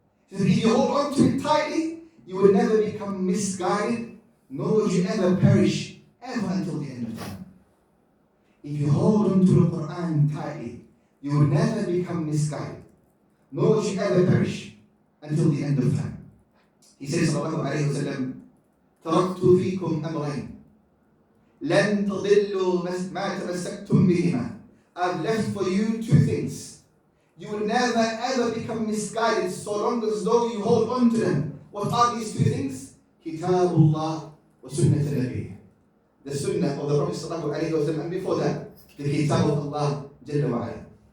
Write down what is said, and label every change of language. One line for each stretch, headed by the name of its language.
English: If you hold on to it tightly, you will never become misguided, nor will you ever perish, ever until the end of time. If you hold on to the Quran tightly, you will never become misguided, nor will you ever perish until the end of time. He says,
Arabic: sallallahu alayhi wa sallam, تَرَكْتُ فِيكُمْ أَمْرَيْنِ لَن تَضِلُّوا مَا تَمَسَّكْتُمْ بِهِمَا.
English: I've left for you two things. You will never ever become misguided so long as though you hold on to them. What are these two things?
Arabic: Kitabullah wa sunnat Nabi.
English: The sunnah of the Prophet sallallahu alayhi wa sallam, and before that, the kitab of Allah Jalla wa Ala.